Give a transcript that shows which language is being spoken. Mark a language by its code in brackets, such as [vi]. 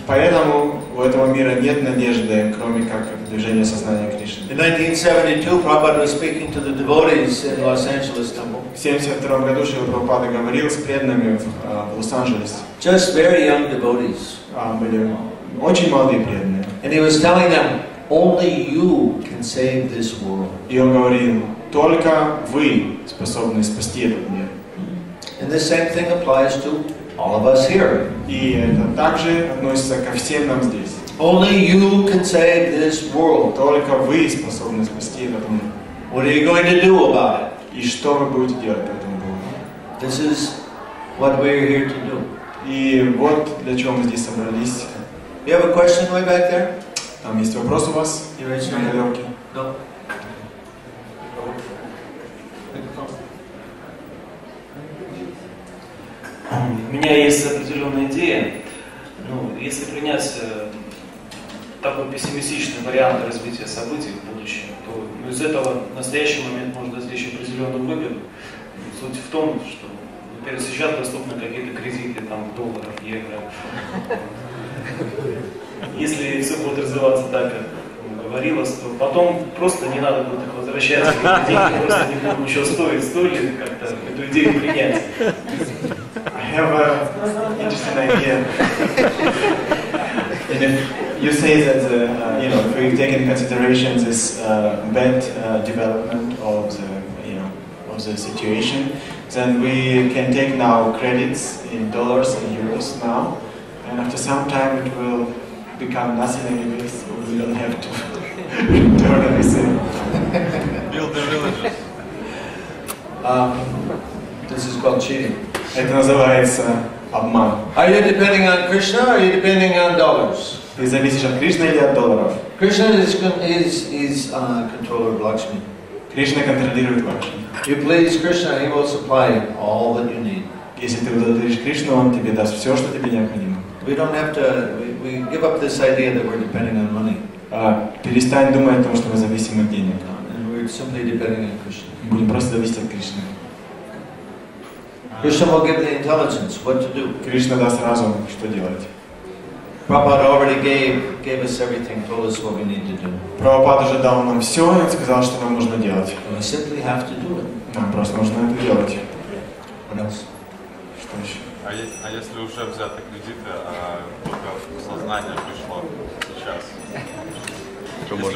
[ru] Поэтому у этого мира нет надежды, кроме как движения сознания Кришны. [en] In 1972, Prabhupada was speaking to the devotees in Los Angeles temple. [ru] В 1972 году Шрила Прабхупада говорил с преданными в Лос-Анджелесе. [en] Just very young devotees. [ru] Были очень молодые преданные. [en] And he was telling them, only you can save this world. [ru] И он говорил, только вы способны спасти этот мир. [en] And the same thing applies to all of us here. [ru] И это также относится ко всем нам здесь. [en] Only you can save this world. [ru] Только вы способны спасти этот мир. [en] What are you going to do about it? [ru] И что вы будете делать по этому поводу? [en] This is what we're here to do. [ru] И вот для чего мы здесь собрались. [en] You have a question way back there? [ru] Там есть вопрос у вас? [en] You raise your [ru] На [en] hand. [ru] галерке. [en] No. [ru] У меня есть определенная идея. Ну, если принять такой пессимистичный вариант развития событий в будущем, то из этого в настоящий момент можно достичь определенную выгоду. Суть в том, что, например, сейчас доступны какие-то кредиты там, в долларах, евро. Если все будет развиваться так, как говорилось, то потом просто не надо будет их возвращать, деньги просто не будут ничего стоить. Стоит ли как-то эту идею принять? [en] I have an interesting idea. And if you say that if we take into consideration this bad development of the situation, then we can take now credits in dollars and euros now, and after some time it will become nothing anyway, so we don't have to return everything. Build the villages. This is called cheating. [ru] Это называется обман. [en] Are you depending on Krishna or are you depending on dollars? [ru] Ты зависишь от Кришны или от долларов? [en] Krishna is controller of Lakshmi. [ru] Кришна контролирует Лакшми. [en] You please Krishna, he will supply all that you need. [ru] Если ты удовлетворишь Кришну, он тебе даст все, что тебе необходимо. [en] We don't have to. We give up this idea that we're depending on money. [ru] Перестань думать о том, что мы зависим от денег. [en] And we're simply depending on Krishna. [ru] Будем просто зависеть от Кришны. [en] Krishna will give the intelligence what to do. [ru] Кришна даст разум, что делать. [en] Prabhupada already gave us everything, told us what we need to do. [ru] Прабхупада уже дал нам все и сказал, что нам нужно делать. [en] We simply have to do it. [ru] Нам просто нужно это делать. [en] What else? [ru] Что еще? А если уже взяты кредиты, а только сознание пришло сейчас?